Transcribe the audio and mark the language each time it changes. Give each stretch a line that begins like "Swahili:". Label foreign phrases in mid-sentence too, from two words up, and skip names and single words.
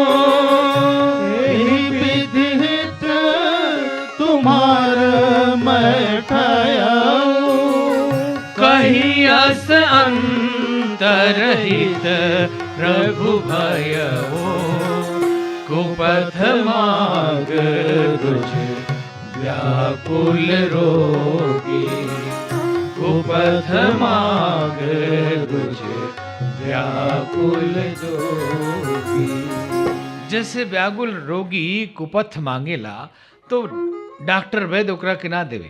Awadhi: एहि विधिहित तुम्हार मैं ठयाऊं। कही अस अंतरहित प्रभु भयऊ, कुपथ माग तुझ व्याकुल रोगी, कुपथ माग तुझ व्याकुल रोगी।
Bhojpuri: जैसे व्याकुल रोगी कुपथ मांगेला तो डॉक्टर वैद्य ओकरा के ना देवे।